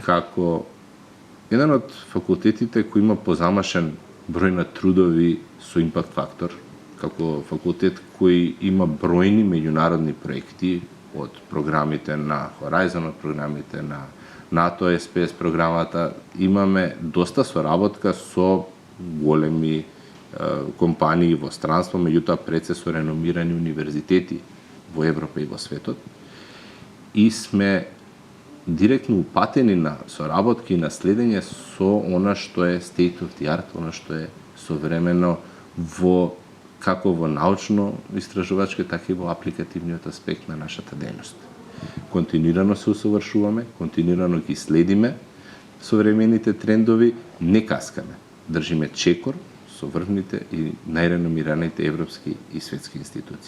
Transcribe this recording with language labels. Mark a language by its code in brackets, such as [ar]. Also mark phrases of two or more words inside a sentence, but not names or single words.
[mk] Како еден од факултетите кој има позамашен број на трудови со импакт фактор, како факултет кој има бројни меѓународни проекти од програмите на Horizon, од програмите на НАТО, SPS програмата, имаме доста соработка со големи компании во странство, меѓутоа пред се со реномирани универзитети во Европа и во светот. И сме директно упатени на соработки и на следење со она што е [en] state of the art, [mk] она што е современо во како во научно-истражувачки, така и во апликативниот аспект на нашата дејност. Континуирано се усовршуваме, континуирано ги следиме современите трендови, не каскаме. Држиме чекор со врвните и најреномираните европски и светски институции.